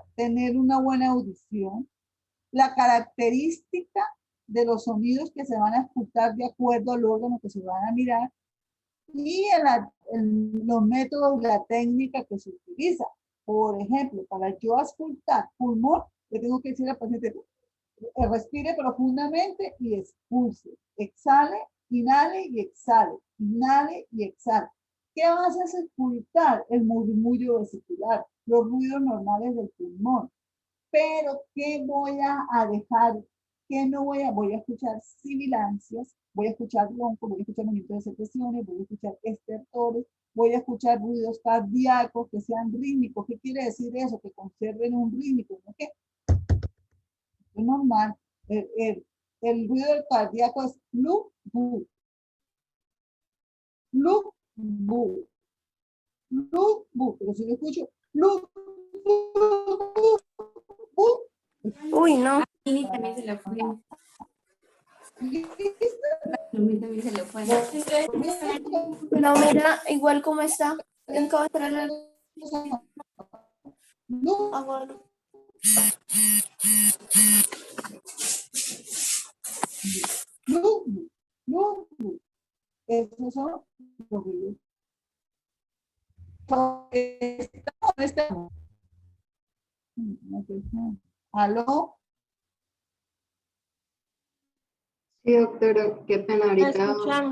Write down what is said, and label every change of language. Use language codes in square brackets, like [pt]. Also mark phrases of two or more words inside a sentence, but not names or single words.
[es] Tener una buena audición, la característica de los sonidos que se van a escuchar de acuerdo al órgano que se van a mirar y los métodos, la técnica que se utiliza. Por ejemplo, para yo auscultar pulmón, le tengo que decir al paciente, respire profundamente y expulse. Exhale, inhale y exhale. Inhale y exhale. ¿Qué vas a auscultar? El murmullo vesicular, los ruidos normales del pulmón. Pero, ¿qué voy a dejar? ¿Qué no voy a escuchar sibilancias? Voy a escuchar ronco, voy a escuchar movimientos de secreciones, voy a escuchar estertores, voy a escuchar ruidos cardíacos que sean rítmicos. ¿Qué quiere decir eso? Que conserven un rítmico, ¿no? ¿Qué? Es normal. El ruido del cardíaco es lu, bu. Lu, bu. Lu, bu. Pero si yo escucho lu, bu, bu. Uy, no. Y también se le fue. También se le fue. No, mira, igual como está. En cada traer Lu, lu, lu, bu. Esos son los ruidos. ¿Aló? Sí, doctora, qué pena, ahorita escuchamos.